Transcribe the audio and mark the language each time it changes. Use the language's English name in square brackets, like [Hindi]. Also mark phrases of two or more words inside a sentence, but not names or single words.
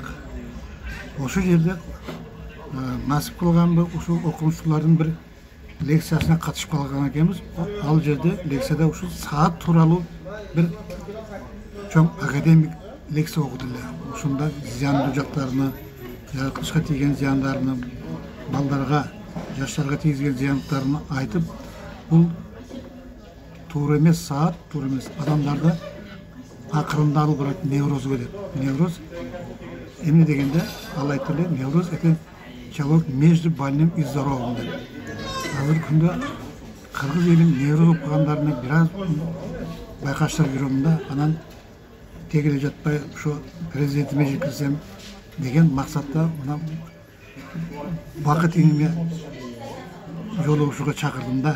[Kyrgyz] Ошол жерде насип кылганбы, ушул окумуштуулардын бир лекциясына катышып калган экенбиз. Ал жерде лекцияда ушул саат тууралуу бир чоң академик лекция окуду эле. Ушунда зыяндуу жактарыны, жаратылышка тийген зыяндарын, балдарга, жаштарга тийгизген зыяндыктарын айтып, [Kazakh] Бұл тура емес saat, тура емес. Адамдарды ақырында алып барады неврозға деп. [Kyrgyz] Невроз эмне дегенде ал айтылды, [Russian] невроз это человек между больным и здоровым деп. [Kyrgyz] Азыр күндө кыргыз элин невроз болуп калгандарына бираз байкаштырып жүрөм да, анан тегеле жатпай ушу президентиме жеткирсем деген максатта мына бакыт иниме жолугушууга чакырдым да.